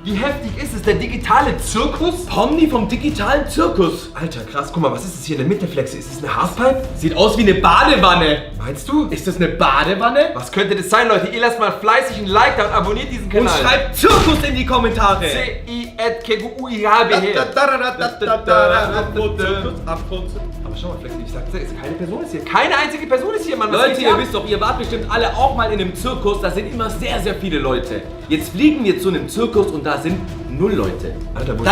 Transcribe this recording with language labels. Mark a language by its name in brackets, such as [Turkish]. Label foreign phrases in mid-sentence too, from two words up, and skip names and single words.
[German] Wie heftig ist es? Der digitale Zirkus? Pomni vom digitalen Zirkus. Alter, krass. Guck mal, was ist das hier in der Mitte, Flexi? Ist das eine Halfpipe? Sieht aus wie eine Badewanne. Meinst du? Ist das eine Badewanne? Was könnte das sein, Leute? Ihr lasst mal fleißig ein Like da und abonniert diesen Und Kanal. schreibt Zirkus in die Kommentare. C-I-K-U-I-H-B. Abgrund. Aber schau mal, Flexi, ich sag's dir, keine Person ist hier. Keine einzige Person ist hier, Mann. Was Leute, geht hier ihr ab? wisst doch, ihr wart bestimmt alle auch mal in einem Zirkus. Da sind immer sehr, sehr viele Leute. Jetzt fliegen wir zu einem Zirkus und da sind 0 Leute. Alter, wo